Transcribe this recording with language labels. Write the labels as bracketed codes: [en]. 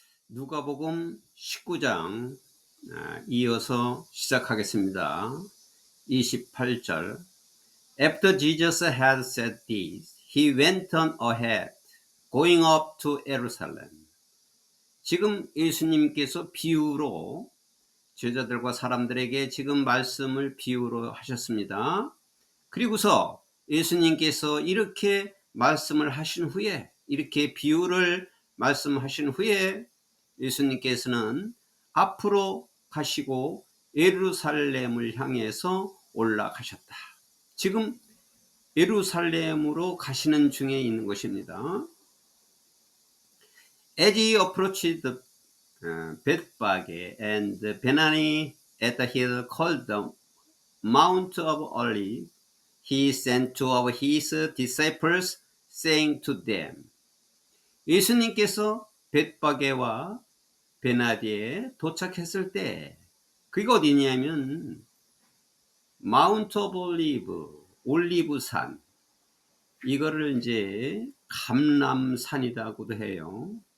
[ko] 누가복음 19장 이어서 시작하겠습니다. 28절. [en] After Jesus had said this, he went on ahead, going up to Jerusalem. [ko] 지금 예수님께서 비유로 제자들과 사람들에게 지금 말씀을 비유로 하셨습니다. 그리고서 예수님께서 이렇게 말씀을 하신 후에, 이렇게 비유를 말씀하신 후에 예수님께서는 앞으로 가시고 예루살렘을 향해서 올라가셨다. 지금 예루살렘으로 가시는 중에 있는 것입니다. [en] As he approached the Bethphage and Bethany at the hill called the Mount of Olives, he sent two of his disciples, saying to them. [ko] 예수님께서 벳바게와 베나디에 도착했을 때, 그게 어디냐면 마운트 오브 올리브, 올리브산, 이거를 이제 감람산이라고도 해요.